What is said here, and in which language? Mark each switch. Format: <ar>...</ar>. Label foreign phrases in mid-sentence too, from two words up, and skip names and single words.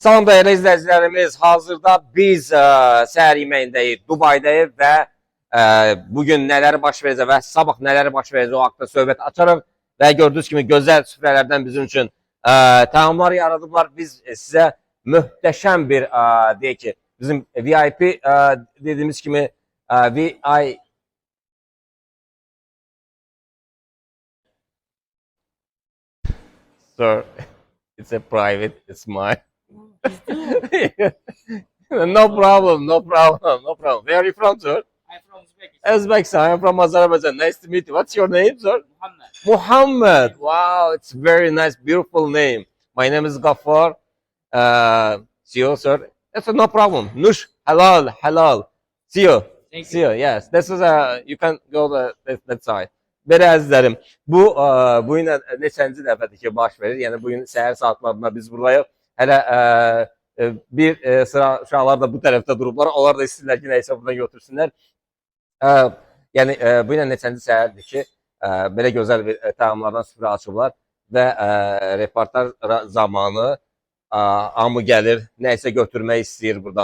<az>Salam değerli izləyicilərimiz, hazırda biz səhər yeməyindəyik, Dubaydayıq və bugün nələri baş verəcək və sabah nələri baş verəcək o haqda söhbət açarıq və gördüyünüz kimi gözəl süfrələrdən bizim üçün təamlar yaradıblar. Biz sizə möhtəşəm bir, deyək ki, bizim VIP dediyimiz kimi</az> <en>VI Sir, it's a private, it's mine. No problem, no problem, no problem. Where are you from, sir? I'm from Uzbekistan. Uzbekistan. I'm from Azerbaijan. Nice to meet you. What's your name, sir? Muhammad. Muhammad. Wow, it's very nice, beautiful name. My name is Ghaffar. See you, sir. That's no problem. Nush, halal, halal. See you. Thank See you. Yes, this is you can go that side.</en> <az>Belə əzizlərim, bu gün neçənci dəfədir ki, baş verir. Yəni bugün səhər saatlarında biz buradayıq. Hələ bir sıra uşaqlar da bu tərəfdə durublar. Onlar da istəyirlər ki, nəysə buradan götürsünlər. Yəni bu gün neçənci səhərdir ki, belə gözəl bir təamlardan süfrə açıblar və reportaj zamanı hamı gəlir, nəysə götürmək istəyir buradan.</az>